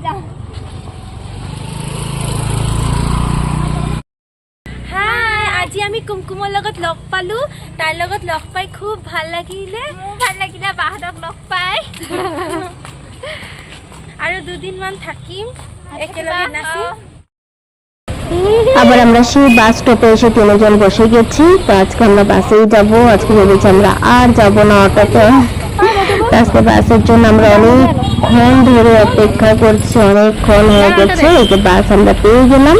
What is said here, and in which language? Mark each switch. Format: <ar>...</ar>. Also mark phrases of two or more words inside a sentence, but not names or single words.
<as>হাই, আজি আমি কুমকুমৰ লগত লগ পালো, তাইৰ লগত লগ পাই খুব ভাল লাগিলে, বাহঁতক লগ পাই আৰু দুদিনমান থাকিম একেলগে নাচিম।</as> <bn>আবার আমরা সেই বাস স্টপে এসে তিনজন বসে গেছি। তো আজকে আমরা বাসেই যাব, আজকে ভেবেছি আমরা আর যাব না অটোতে। আজকে বাসের জন্য আমরা অনেকক্ষণ ধরে অপেক্ষা করছি, অনেকক্ষণ হয়ে গেছে, এই যে বাস আমরা পেয়ে গেলাম।</bn>